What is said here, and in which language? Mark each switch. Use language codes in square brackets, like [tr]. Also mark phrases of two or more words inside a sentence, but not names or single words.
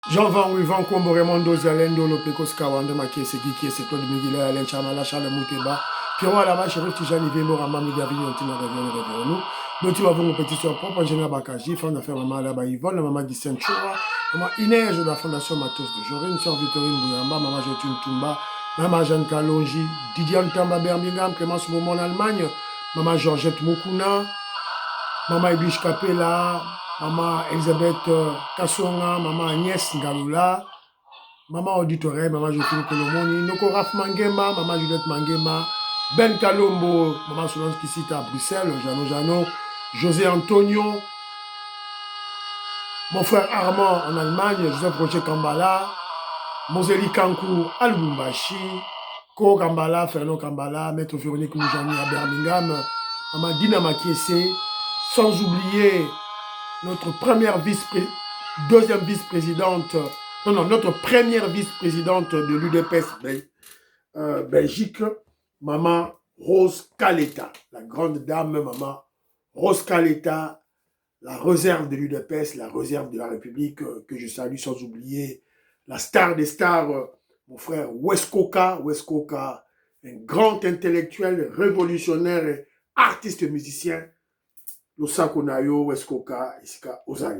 [fr] Jean-Van Wivan Kombo Raymond Zalendo Lopekos Kawanda Makese Kiki Claude Miguel Alain Chamala Charles Mouteba Pierrot Alaba Chérif Tijani Vemo Ramami Gavini Antina Réveillon donc tu vas voir mon petit soeur propre Angela Bakaji femme d'affaires maman Alaba Yvonne la maman Gisèle Choura maman Inès de la fondation Matos de Jorine sœur Victorine Bouyamba maman Jotune Tumba maman Jeanne Kalonji Didiane Tamba Birmingham Clémence Momon en Allemagne maman Georgette Mokuna maman Ibish Kapela maman Elisabeth Kassonga, maman Agnès Ngalula, maman Auditore, maman Josephine Kolomoni, Noko Raf Mangema, maman Juliette Mangema, Ben Kalombo, maman Solange Kissita à Bruxelles, Jano, José Antonio, mon frère Armand en Allemagne, Joseph Rocher Kambala, Moseli Kankou à Lubumbashi, Ko Kambala, Fernand Kambala, Maître Véronique Moujani à Birmingham, maman Dina Makiese, sans oublier notre deuxième vice-présidente, notre première vice-présidente de l'UDPS Belgique, maman Rose Kaleta, la grande dame, maman Rose Kaleta, la réserve de l'UDPS, la réserve de la République, que je salue sans oublier la star des stars, mon frère Weskoka, un grand intellectuel, révolutionnaire, et artiste musicien, Losako Nayo, Weskoka, Isika Ozali.